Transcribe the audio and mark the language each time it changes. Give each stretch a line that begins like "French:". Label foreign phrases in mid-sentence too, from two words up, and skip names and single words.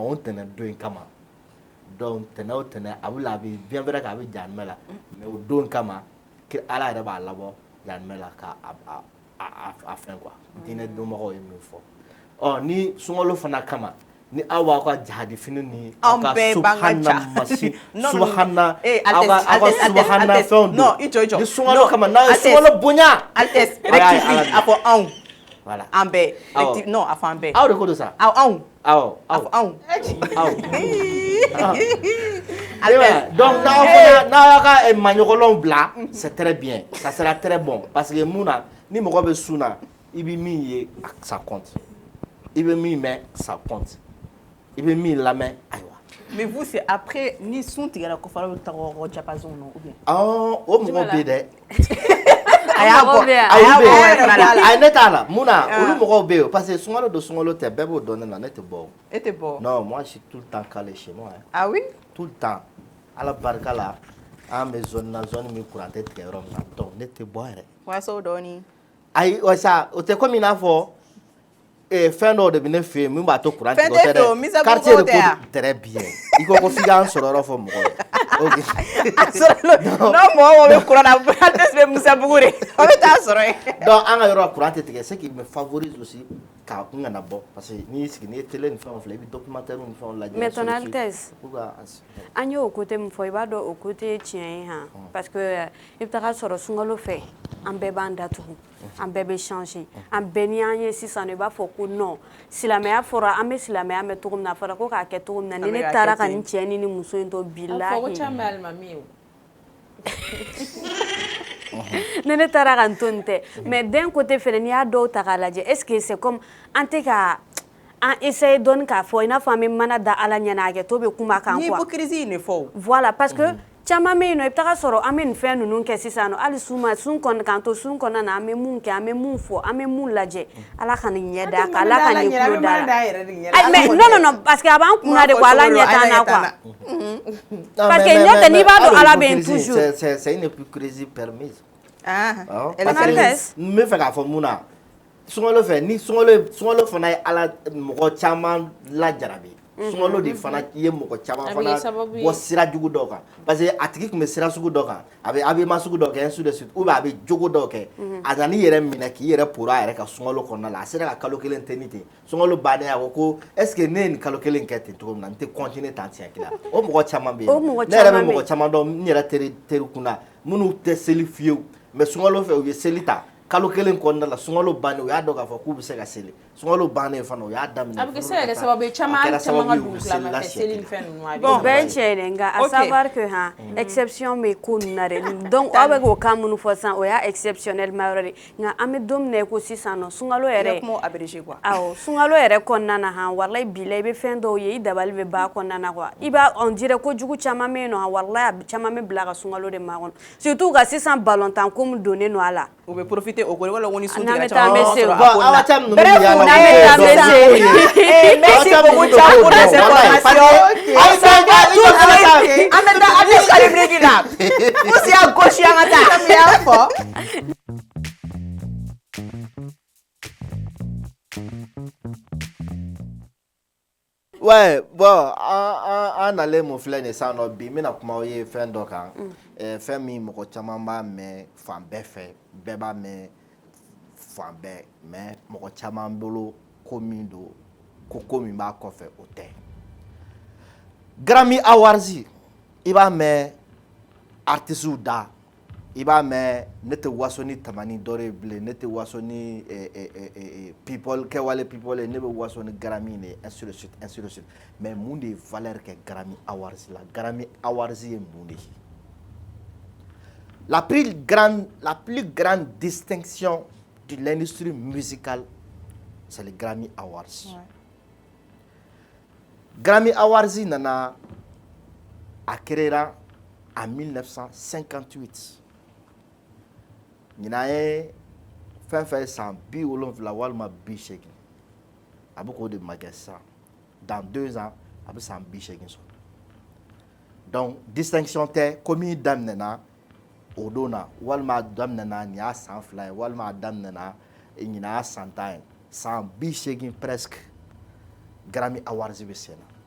Bambara: o tɛnɛ don in kama donc tɛnɛ o tɛnɛ a bɛ
French: bien vrai que
Bambara: a bɛ jahanɛmɛ la mais o don kama ala yɛrɛ b'a labɔ jahanɛmɛ la ka a fɛn quoi diinɛ dɔnbagaw ye min fɔ ni sunkalo fana kama ni aw b'aw ka jahadi fini ni aw ka subhana masi subhana aw ka subhana fɛnw don ni sunkalo kama n'aw ye sunkalo bonya
French: Altesse rectifie
Bambara: a fɔ anw voilà an bɛɛ non a fɔ an bɛɛ aw de ko don sa anw a fɔ anw donc n'aw y'a ka maɲɔgɔnw bila
French: c'est très bien ça sera très bon parce que
Bambara: mun na ni mɔgɔ bɛ sun na i bɛ min ye
French: ça compte
Bambara: i bɛ min mɛn
French: ça compte
Bambara: i bɛ min lamɛn ayiwa.
French: mais vous c'est après
Bambara: ni sun tigɛra ko fara bɛ taga o diapason na
French: ou bien.
Bambara: o mɔgɔ bɛ yen dɛ. a y'a bɔ a ne t'a la mun na olu mɔgɔw bɛ yen parce que sunkalo don sunkalo tɛ bɛɛ b'o dɔn ne na ne tɛ bɔ. e tɛ bɔ.
French: non moi je suis tout le temps calé chez moi. ah oui. tout le temps
Bambara: ala barika la an bɛ zone na zone min courant tɛ tigɛ yɔrɔ min na donc ne tɛ bɔ yɛrɛ. waso dɔɔni. ayi o sa o tɛ komi i n'a fɔ fɛn dɔw de bɛ ne fɛ yen min b'a to courant tigɛ o tɛ dɛ quartier de ko
French: très bien
Bambara: i ko f'i k'an sɔrɔ yɔrɔ fɔ mɔgɔ ye. ok. n'o mɔgɔ bɛ courant na an tɛ se Musabugu de o bɛ taa sɔrɔ yen. donc an ka yɔrɔ courant tɛ tigɛ
French: ce qui me favorise aussi
Bambara: k'a kun kana bɔ
French: parce que
Bambara: n'i y'i sigi n'i ye télé ni fɛnw filɛ i bɛ documentaire ni fɛnw lajɛ.
French: mais ton Altesse
Bambara: an y'o côté min fɔ i b'a dɔn o côté tiɲɛ ye han
French: parce que
Bambara: i bɛ taga sɔrɔ sunkalo fɛ an bɛɛ b'an datugu an bɛɛ bɛ changer an bɛɛ ni an ye sisan i b'a fɔ ko non silamɛya fɔra an bɛ silamɛya mɛn cogo min na a fɔra ko k'a kɛ cogo min na ni ne taara ka nin cɛ ni muso in to bilahi. a fɔ ko caman bɛ alimami ye o. ne taara ka n to nin tɛ
French: mais d'un côté
Bambara: fɛnɛ n'i y'a dɔw ta k'a lajɛ
French: est ce que c'est comme
Bambara: an tɛ ka an essayer dɔɔni k'a fɔ i n'a fɔ an bɛ mana da ala ɲɛna a kɛ to bɛ kuma kan quoi. ni hypocrisie in de fɔ. voilà
French: parce que
Bambara: caman bɛ yen nɔ i bɛ taga sɔrɔ an bɛ nin fɛn ninnu kɛ sisan nɔ hali sun kɔnɔ k'an to sun kɔnɔna na an bɛ mun kɛ an bɛ mun fɔ an bɛ mun lajɛ ala ka nin ɲɛ da kan ala ka nin tulo da la
French: mais non parce que
Bambara: a b'an kunna de ko ala ɲɛ t'an na quoi
French: parce que
Bambara: n'o tɛ n'i b'a dɔn ala bɛ yen toujours.
French: c'est une hypocrisie permise. elle
Bambara: n bɛ fɛ k'a fɔ mun na sunkalo fɛ ni sunkalo fana ye ala mɔgɔ caman lajarabi sunkalo de fana ye mɔgɔ caman fana bɔ sira jugu dɔw kan
French: parce que
Bambara: a tigi tun bɛ sira sugu dɔw kan a bɛ habillement sugu dɔw kɛ
French: ainsi de suite ou bien
Bambara: a bɛ jogo dɔw kɛ a nana i yɛrɛ minɛ k'i yɛrɛ poro a yɛrɛ ka sunkalo kɔnɔna la a sera ka kalo kelen tɛ ni ten sunkalo bannen a ko ko
French: est ce que
Bambara: ne ye nin kalo kelen kɛ ten cogo min na n tɛ continuer tan siɲɛ kelen o mɔgɔ caman bɛ yen ne yɛrɛ bɛ mɔgɔ caman dɔn n yɛrɛ teri kunna minnu tɛ seli fiyewu mais sunkalo fɛ u ye seli ta kalo kelen kɔnɔna la sunkalo bannen u y'a dɔn k'a fɔ k'u bɛ se ka seli sunkalo bannen fana u y'a daminɛ a bɛ kɛ se ka kɛ sababu ye caman ka dugu tilama fɛ seli ni fɛn ninnu a bɛ o bɛɛ ye tiɲɛ ye nka
French: à savoir que
Bambara: exception bɛ ko ninnu na dɛ donc aw bɛ k'o kan minnu fɔ sisan o y'a exceptionnellement yɔrɔ de nka an bɛ don min na i ko sisan nɔ sunkalo yɛrɛ awɔ sunkalo yɛrɛ kɔnɔna na walayi bila i bɛ fɛn dɔw ye i dabali bɛ ban a kɔnɔna na quoi i b'a
French: on dirait
Bambara: ko jugu caman bɛ yen nɔ walayi caman bɛ bila ka sunkalo de makɔnɔ surtout ka sisan ballontan ko min donnen don a la u bɛ profiter o kɔrɔ wala ni sun n'an bɛ tigɛ taa an bɛ se o bref
French: merci beaucoup Cha pour les informations on s'en va tous avec
Bambara: an bɛ taa
French: Abdou Karim Brigi la pousse à gauche
Bambara: an ka taa comme y'a fɔ ouais bon an ale mun filɛ nin ye sisan nɔ bi n bɛna kuma aw ye fɛn dɔ kan fɛn min mɔgɔ caman b'a mɛn fan bɛɛ fɛ bɛɛ b'a mɛn fan bɛɛ mais mɔgɔ caman bolo ko min don ko min b'a kɔfɛ o tɛ Grammy Awards i b'a mɛn artistes da i b'a mɛn ne tɛ waso ni tamani dɔ ye bilen ne tɛ waso ni people kɛwale people ne bɛ waso ni Grammy de ainsi de suite mais mun de ye valeur kɛ Grammy Awards la Grammy Awards ye mun de ye
French: la plus grande distinction de l'industrie musicale c'est le Grammy Awards.
Bambara: Grammy Awards nana a créé en 1958. Ɲinan ye fɛn fɛn san 70 walima 80 a bɛ k'o de makɛ sisan
French: dans 2 ans
Bambara: a bɛ san 80 sɔrɔ donc distinction tɛ ko min daminɛna o don na walima a daminɛna nin y'a san 2 ye walima a daminɛna ɲinan y'a san 10 ye san 80 presque Grammy Awards bɛ sen